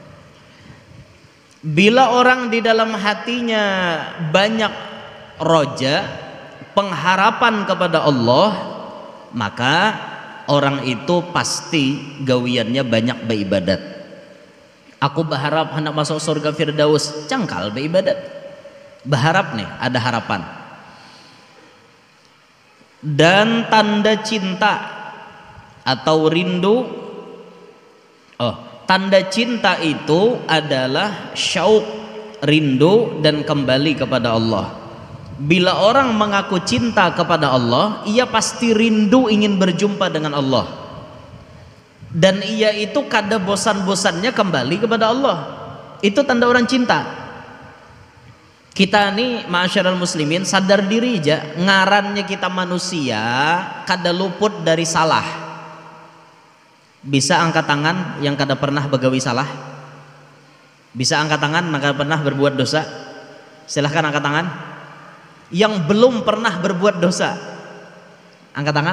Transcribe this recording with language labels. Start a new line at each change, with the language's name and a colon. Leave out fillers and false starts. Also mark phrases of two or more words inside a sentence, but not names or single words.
Banjar: Bila orang di dalam hatinya banyak roja, pengharapan kepada Allah, maka orang itu pasti gawiannya banyak beribadat. Aku berharap hendak masuk surga Firdaus, cangkal beribadat. Berharap nih, ada harapan. Dan tanda cinta atau rindu, tanda cinta itu adalah syauq, rindu dan kembali kepada Allah. Bila orang mengaku cinta kepada Allah, ia pasti rindu ingin berjumpa dengan Allah. Dan ia itu kada bosan-bosannya kembali kepada Allah. Itu tanda orang cinta. Kita nih
Arabic: ma'asyiral muslimin
Banjar: sadar diri aja, ngarannya kita manusia kada luput dari salah. Bisa angkat tangan yang kada pernah begawi salah? Bisa angkat tangan yang kada pernah berbuat dosa? Silahkan angkat tangan. Yang belum pernah berbuat dosa, angkat tangan.